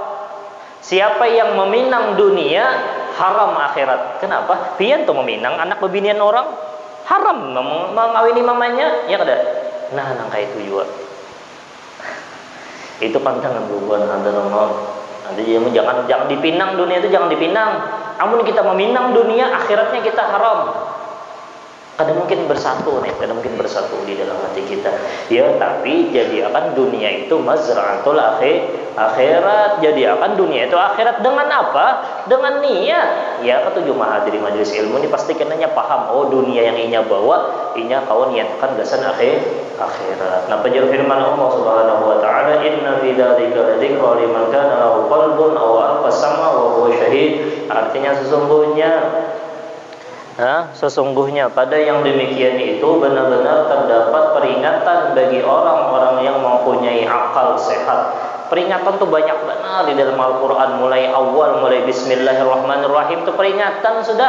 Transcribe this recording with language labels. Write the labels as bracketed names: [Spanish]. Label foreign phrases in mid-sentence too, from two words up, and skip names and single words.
[Indonesian] Siapa yang meminang dunia haram akhirat. Kenapa? [Banjar] Pian tuh meminang anak bebinian orang haram mengawini mamanya ya kada. Nah nangka itu juga. [Indonesian] Itu pantangan bubuhan Hadramaut. Nanti jangan dipinang dunia itu, jangan dipinang. [Banjar] Amun kita meminang dunia akhiratnya kita haram. [Indonesian] Kadang mungkin bersatu nih, kadang mungkin bersatu di dalam hati kita. Ya, tapi jadi akan dunia itu [Arabic] مزرعة الآخرة. [Indonesian] Jadi akan dunia itu akhirat dengan apa? Dengan niat. Ya, [Banjar] ketujuh mahadiri majelis ilmu ini pasti kenanya paham. Oh, dunia yang inya bawa, inya kawan niatkan gasan akhirat. [Indonesian] Nah, penjuru firman [Arabic] الله سبحانه وتعالى, "إن في ذلك لذكرى لمن كان له قلب أو ألقى السمع وهو شهيد." [Indonesian] Artinya sesungguhnya pada yang demikian itu benar-benar terdapat peringatan bagi orang-orang yang mempunyai akal sehat. Peringatan tuh banyak benar di dalam Al-Quran, mulai awal, mulai Bismillahirrahmanirrahim itu peringatan sudah.